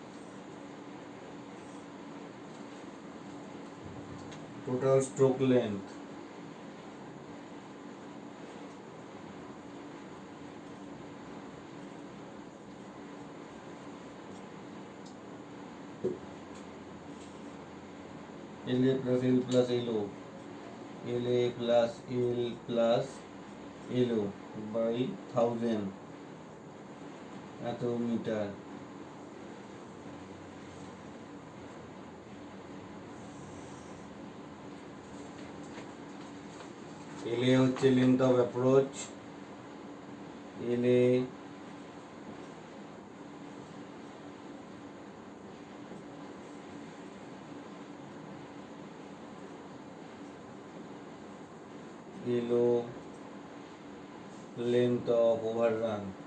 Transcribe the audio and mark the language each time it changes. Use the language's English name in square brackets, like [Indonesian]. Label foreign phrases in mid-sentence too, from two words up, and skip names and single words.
[English] total stroke length LA plus L plus LO, LA plus L plus LO by 1000 [Bangla] এত মিটার। LA হচ্ছে [English] length of approach, [Bangla] LA LO [English] length of overrun.